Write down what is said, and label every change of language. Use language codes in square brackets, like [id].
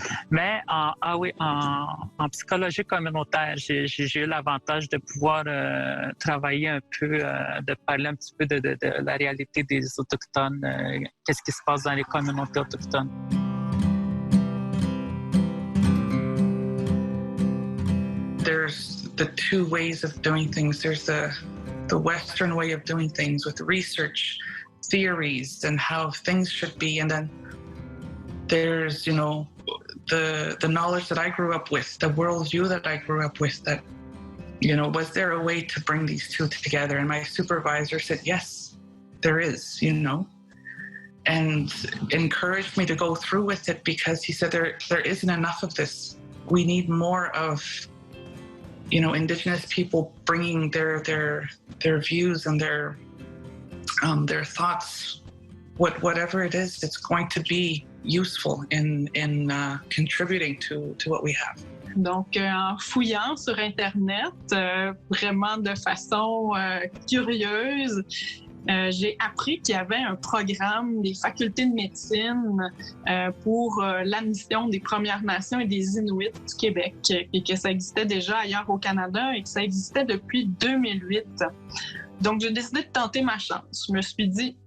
[fr] Mais en psychologie communautaire, j'ai eu l'avantage de pouvoir travailler un peu, de parler un petit peu de la réalité des Autochtones, qu'est-ce qui se passe dans les communautés autochtones. [en] There's the two ways of doing things. There's the Western way of doing things with research, theories, and how things should be, and then there's the knowledge that I grew up with, the worldview that I grew up with, that was there a way to bring these two together? And my supervisor said yes, there is, and encouraged me to go through with it, because he said there isn't enough of this. We need more of Indigenous people bringing their views and their thoughts, whatever it is, it's going to be useful in contributing to what we have. [fr] Donc, en fouillant sur Internet, vraiment de façon curieuse, j'ai appris qu'il y avait un programme des facultés de médecine pour l'admission des Premières Nations et des Inuits du Québec, et que ça existait déjà ailleurs au Canada et que ça existait depuis 2008. Donc, j'ai décidé de tenter ma chance. Je me suis dit,